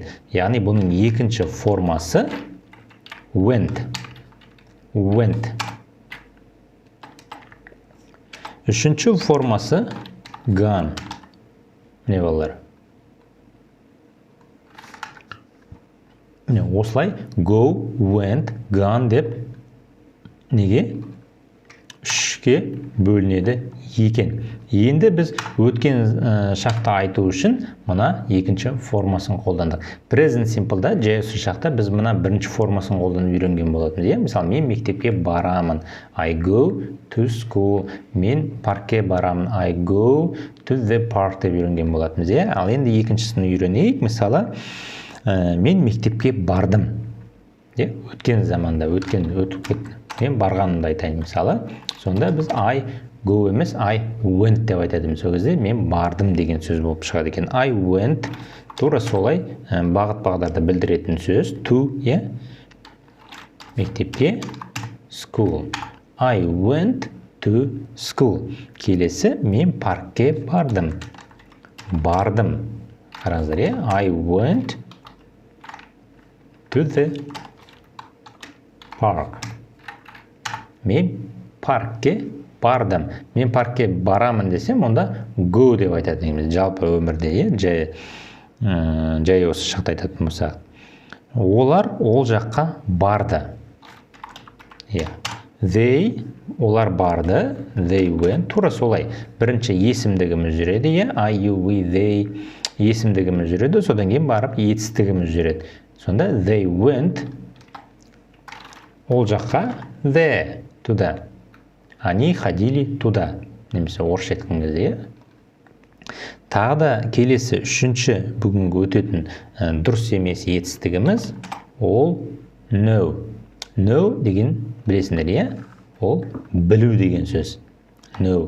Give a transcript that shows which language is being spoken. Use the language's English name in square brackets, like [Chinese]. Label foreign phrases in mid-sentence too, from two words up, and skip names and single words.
[Kazakh] Яғни бұның екінші формасы went. Үшінші формасы gone. Не балалар? Осылай [English] go, went, gone [Kazakh] деп неге үшке бөлінеді екен. Енді біз өткен шақта айту үшін мына екінші формасын қолдандық. [English] Present simple'да [Kazakh] жай осы шақта біз мына бірінші формасын қолданып үйренген болатынбыз. Мысалы, мен мектепке барамын. [English] I go to school. [Kazakh] Мен паркке барамын. [English] I go to the park [Kazakh] деп үйренген болатынбыз. Ал енді екіншісін үйренейік. Мысалы, мен мектепке бардым. Өткен заманда, өтіп кетті. Мен барғанымды айтайын. Мысалы, сонда біз [English] I go [Kazakh] емес, [English] I went [Kazakh] деп айтадымыз. Сол кезде мен бардым деген сөз болып шығады екен. [English] I went, [Kazakh] тура солай бағыт-бағдарды білдіретін сөз. [English] To, мектепке, school. I went to school. [Kazakh] Келесі, мен паркке бардым. Бардым. Қараңыздар, [English] I went to the park. [Kazakh] Мен паркке бардым. Мен паркке барамын десем, онда go деп айтатын. Жалпы өмірде, жай осы шақта айтатын болсақ. Олар ол жаққа барды. They, олар барды. [English] They went. [Kazakh] Тура солай. Бірінші есімдігіміз жүреді. [English] I, you, we, they. [Kazakh] Есімдігіміз жүреді. Содан кейін барып етістігіміз жүреді. Сонда [English] they went. [Kazakh] Ол жаққа there. [Russian] Туда. Они ходили туда. [Kazakh] Немесе орысша айтқан кезде. Тағы да келесі үшінші бүгінгі өтетін дұрыс емес етістігіміз ол know. Know деген білесіңдер, ол білу деген сөз. Know.